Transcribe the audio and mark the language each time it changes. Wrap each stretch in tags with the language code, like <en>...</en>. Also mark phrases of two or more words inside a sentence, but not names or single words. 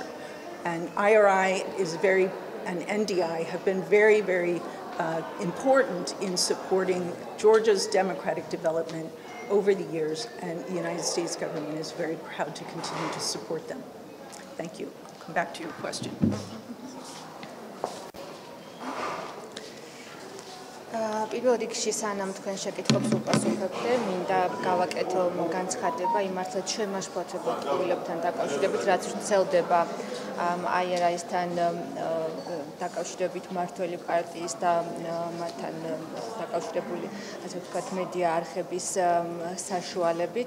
<en>And IRI and NDI have been very, very important in supporting Georgia's democratic development over the years, and the United States government is very proud to continue to support them. Thank you. I'll come back to your question.</en> <ka>პირველ რიგში სანამ თქვენ შეკითხვებს უპასუხებდე, მინდა გავაკეთო განცხადება იმ მართლაც შემაშფოთებელ ტყუილებთან დაკავშირებით, რაც ვრცელდება IRI-სთან დაკავშირებით მართველი პარტიის და მათთან დაკავშირებული, ასე ვთქვათ, მედია არხების საშუალებით.</ka>